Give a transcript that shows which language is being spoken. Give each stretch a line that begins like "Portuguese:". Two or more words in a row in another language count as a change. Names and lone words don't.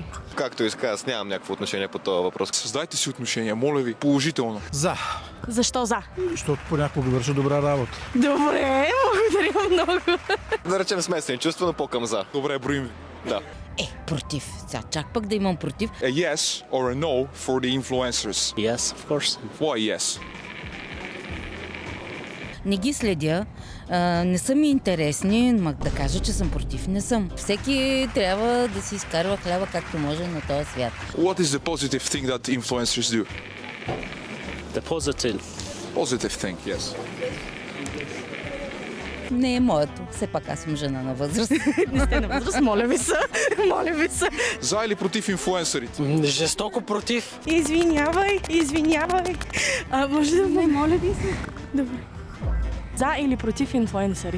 Bulgarian: Както иска, аз нямам някакво отношение по този въпрос. Създайте си отношения, моля ви, положително. За. Защо за? Защото понякога върши добра работа. Добре, благодаря много. Да речем смесени чувства, но по-към за. Добре, броим ви. Да. Против. Сега чак пък да имам против.
English: A yes or a no for the influencers? Yes, of course. Why yes?
Bulgarian: Не ги следя. Не са ми интересни, но да кажа, че съм против, не съм. Всеки трябва да си изкарва хляба както може на този свят.
English: What is the positive thing that influencers do? The positive. Positive thing, yes.
Bulgarian: Не е моето. Все пак аз съм жена на възраст. Не сте на възраст, моля ви се. Моля ви се. За или против инфлуенсърите? Жестоко против. Извинявай. Може да... Не, моля ви се. Добре. За или против инфлуенсъри?